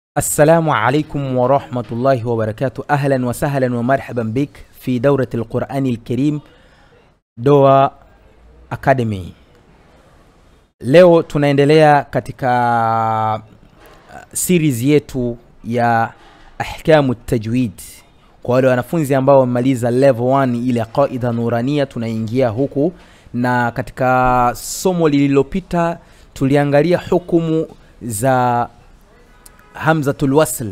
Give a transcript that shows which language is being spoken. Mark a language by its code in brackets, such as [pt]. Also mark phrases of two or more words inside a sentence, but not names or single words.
[ar] السلام عليكم ورحمة الله وبركاته. أهلا وسهلا ومرحبا بك في دورة القرآن الكريم Doa Academy. [sw] Leo tunaendelea katika series yetu ya [ar] أحكام التجويد. [sw] Kwa wale wanafunzi ambao wamemaliza level 1 ile [ar] القاعدة النورانية, [sw] tunaingia huku, na katika somo lililopita tuliangalia hukumu za [ar] همزة الوصل.